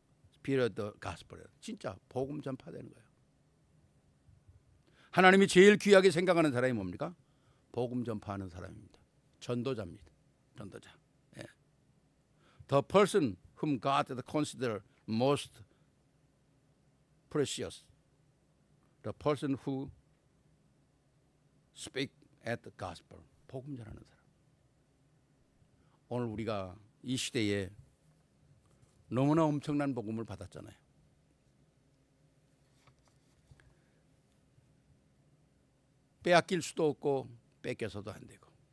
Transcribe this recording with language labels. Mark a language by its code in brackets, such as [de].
[en] Spirit of the Gospel. [ko] 진짜 복음 전파되는 거예요. 하나님이 제일 귀하게 생각하는 사람이 뭡니까? 복음 전파하는 사람입니다. 전도자입니다. 전도자. [en] The person whom God consider most precious. The person who speak at the gospel. [ko] 복음 전하는 사람. 오늘 우리가 이 시대에 너무나 엄청난 복음을 받았잖아요. 빼앗길 수도 없고 뺏겨서도 안 되고.